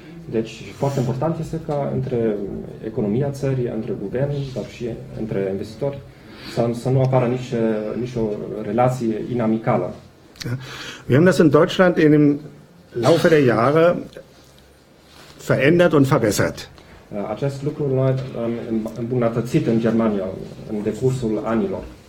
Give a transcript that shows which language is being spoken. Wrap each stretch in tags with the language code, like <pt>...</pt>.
<ro>Deci, foarte important este ca între economia țării, între guvern, dar și între investitori, să nu apară nici o relație inamicală.</ro> <de>Wir haben das in Deutschland im Laufe der Jahre verändert und verbessert.</de> <ro>Acest lucru noi am îmbunătățit în Germania în decursul anilor.</ro>